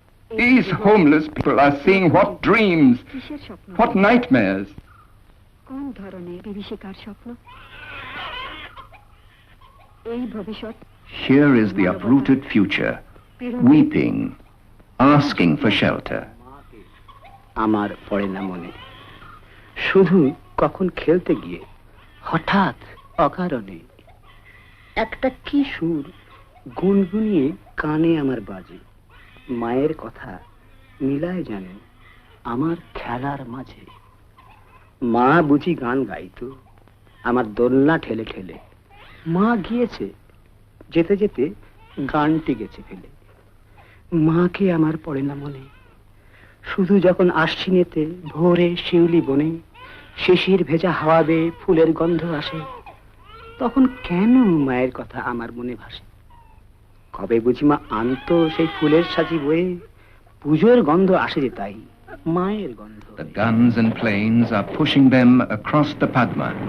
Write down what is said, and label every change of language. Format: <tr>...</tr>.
<en>These homeless people are seeing what dreams, what nightmares.</en> <bn>কোন ধরনের বিভীষিকার স্বপ্ন এই ভবিষ্যৎ?</bn> <en>Here is the uprooted future, weeping, asking for shelter.</en> <bn>আমার পড়ে না মনে, শুধু কখন খেলতে গিয়ে হঠাৎ অকারণে একটা কি সুর গুনগুনিয়ে কানে আমার বাজে। মায়ের কথা মিলায় জানে আমার খেলার মাঝে। মা বুঝি গান গাইতো আমার দোলনা ঠেলে ঠেলে। মা গিয়েছে, যেতে যেতে গানটি গেছে ফেলে। মাকে আমার পড়ে না মনে, শুধু যখন আশ্বিনেতে ভোরে শিউলি বনে শিশির ভেজা হাওয়া বেয়ে ফুলের গন্ধ আসে, তখন কেন মায়ের কথা আমার মনে ভাসে। কবে বুঝি মা আনতো সেই ফুলের সাজি বয়ে, পুজোর গন্ধ আসে যে তাই মায়ের গন্ধ।</bn> <en>The guns and planes are pushing them across the Padma.</en>